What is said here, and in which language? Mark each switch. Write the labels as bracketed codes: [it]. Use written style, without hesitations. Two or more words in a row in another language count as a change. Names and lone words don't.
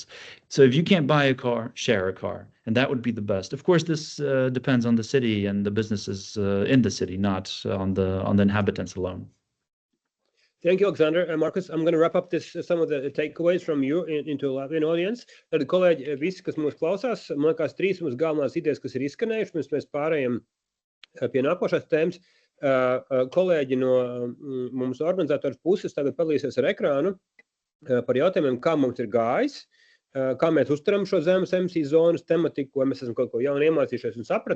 [en] So if you can't buy a car, share a car, and that would be the best. Of course, this depends on the city and the businesses in the city, not on the inhabitants alone. Thank you, Alexander. Markus, I'm going to wrap up some of the takeaways from you into Latvian audience. [lv] Tad, kolēģi, visi, kas mūs klausās, man liekas, 3 mums galvenās idejas, kas ir izskanējušas, pirms mēs pārējām pie nākošās tēmas. Kolēģi no mums organizatoras puses tagad padalīsies ar ekrānu par jautājumiem, kā mums ir gājis, kā mēs uztveram šo zemes emisiju zonas tematiku, vai mēs esam kaut ko jaunu iemācījušies un sapratuši.